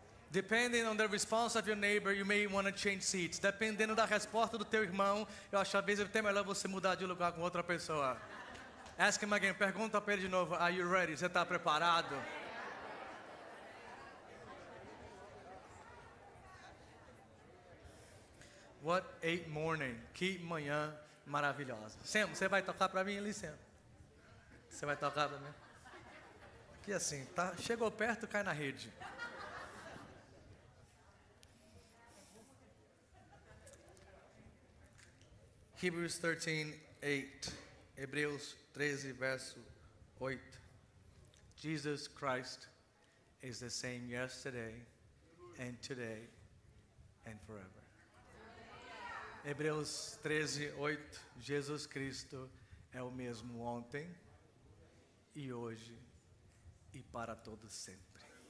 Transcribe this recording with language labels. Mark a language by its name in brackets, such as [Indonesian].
[English] Depending on the response of your neighbor, you may want to change seats. [Portuguese] Dependendo da resposta do teu irmão, eu acho que às vezes é até melhor você mudar de lugar com outra pessoa. [English] Ask him again. [Portuguese] Pergunta para ele de novo. [English] Are you ready? [Portuguese] Você está preparado? [English] What a morning. [Portuguese] Que manhã maravilhosa. Sam, você vai tocar para mim ali, Sam? Você vai tocar para mim? Aqui assim, tá? Chegou perto, cai na rede. [English] Hebrews 13:8. [Portuguese] Hebreus 13, verso 8. [English] Jesus Christ is the same yesterday and today and forever. [Portuguese] Hebreus 13:8. Jesus Cristo é o mesmo ontem e hoje e para todos sempre.